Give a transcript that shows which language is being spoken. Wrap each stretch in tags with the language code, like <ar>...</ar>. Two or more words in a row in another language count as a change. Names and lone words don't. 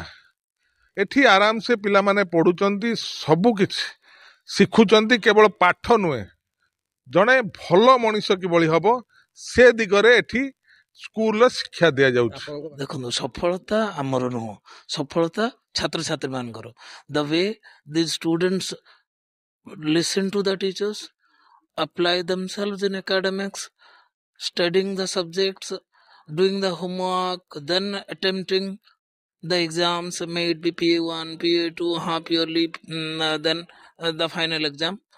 <or>ଏଠି ଆରାମସେ ପିଲାମାନେ ପଢୁଛନ୍ତି, ସବୁ କିଛି ଶିଖୁଛନ୍ତି, କେବଳ ପାଠ ନୁହେଁ ଜଣେ ଭଲ ମଣିଷ କିଭଳି ହବ ସେ ଦିଗରେ ଏଠି ସ୍କୁଲର ଶିକ୍ଷା ଦିଆଯାଉଛି। ଦେଖନ୍ତୁ ସଫଳତା ଆମର ନୁହଁ, ସଫଳତା ଛାତ୍ରଛାତ୍ରୀ ମାନଙ୍କର।</or> <en>the way the students listen to the teachers, apply themselves in academics, studying the subjects, doing the homework, then attempting the exams, may it be PA1, PA2, half yearly, then the final exam.</en>